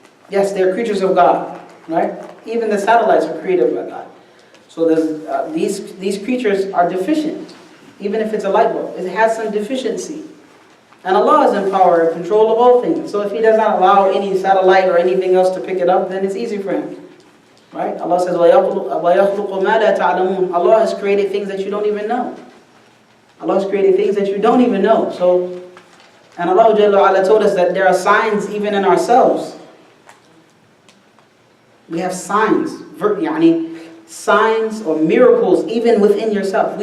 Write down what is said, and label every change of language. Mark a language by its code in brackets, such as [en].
[en] Yes, they're creatures of God, right? Even the satellites are created by God. So these creatures are deficient. Even if it's a light bulb, it has some deficiency. And Allah is in power and control of all things. So if He does not allow any satellite or anything else to pick it up, then it's easy for Him. Right? Allah says, [ar] وَيَخْلُقُ مَا لَا تَعْلَمُونَ. [en] Allah has created things that you don't even know. Allah has created things that you don't even know. So, and Allah Jalla wa Ala told us that there are signs even in ourselves. We have signs, signs or miracles even within yourself.